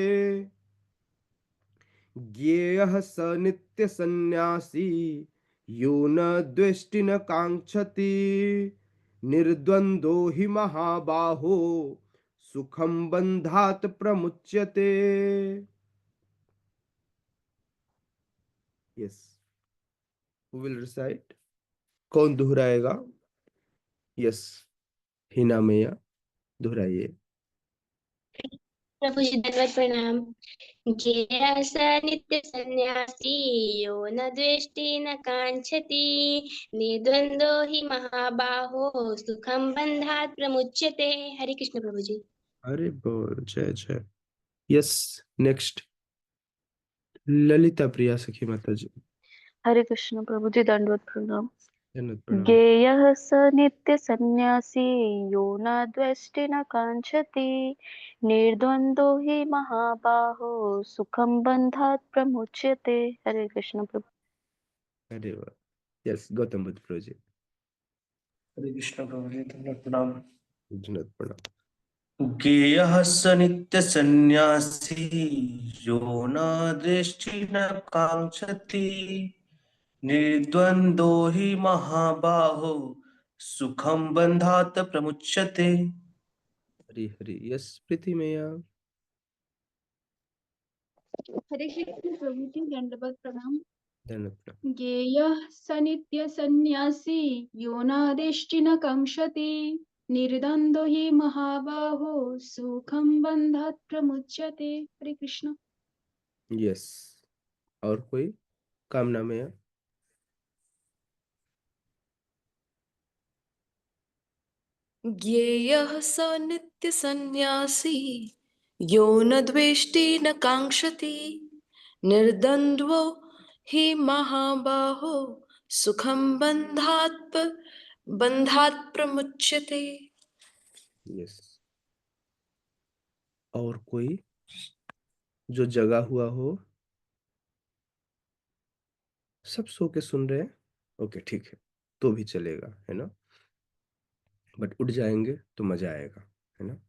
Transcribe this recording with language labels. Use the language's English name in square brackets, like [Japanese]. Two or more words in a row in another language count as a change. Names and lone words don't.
[Sanskrit] ज्ञेयः स नित्य सन्न्यासी यो न द्वेष्टि न कांक्षति निर्द्वंदो हि महाबाहो सुखम बंधात प्रमुच्यते। [English] Yes, who will recite? [Hindi] कौन दोहराएगा? यस, हिना मैया दोहराइए। प्रभु जी दंडवत प्रणाम। [Sanskrit] ज्ञेयः स नित्य सन्न्यासी यो न द्वेष्टि न कांक्षति निर्द्वंदो हि महाबाहो सुखम बंधात् प्रमुच्यते। [Hindi] हरे कृष्ण प्रभु जी। अरे बोल जय जय। [English] Yes, next [Hindi] ललिता प्रिया सखी माता जी। हरे कृष्ण प्रभु जी दंडवत प्रणाम। जन्नत प्रणाम। [Sanskrit] ज्ञेयः स नित्य सन्न्यासी यो न द्वेष्टि न कांक्षति निर्द्वंदो हि महाबाहो सुखम बंधात् प्रमुच्यते। [Hindi] हरे कृष्ण प्रभु। अरे वाह। यस, गौतम बुद्ध प्रभु जी। हरे कृष्ण प्रभु जी दंडवत प्रणाम। जन्नत प्रणाम। [Sanskrit] ज्ञेयः स नित्यसन्न्यासी यो न द्वेष्टि न काङ्क्षति निर्द्वन्द्वो हि महाबाहो सुखं बन्धात् प्रमुच्यते। [Hindi] हरी हरी। यस, प्रीति मैया। हरे कृष्ण प्रभु जी दंडवत प्रणाम। जन्नत प्रणाम। [Sanskrit] ज्ञेयः स नित्य सन्न्यासी यो नादेष्टि न कांक्षति निर्द्वंद्वो हि महाबाहो सुखम बंधात् प्रमुच्यते। [Hindi] हरे कृष्ण। यस, और कोई? कामना मैया। [Sanskrit] ज्ञेयः स नित्यसन्न्यासी यो न द्वेष्टि न काङ्क्षति निर्द्वन्द्वो हि महाबाहो सुखं बन्धात् प्रमुच्यते। [Hindi] यस, और कोई जो जगा हुआ हो? सब सो के सुन रहे हैं? ओके, ठीक है, तो भी चलेगा, है ना? बट उठ जाएंगे तो मजा आएगा, है ना?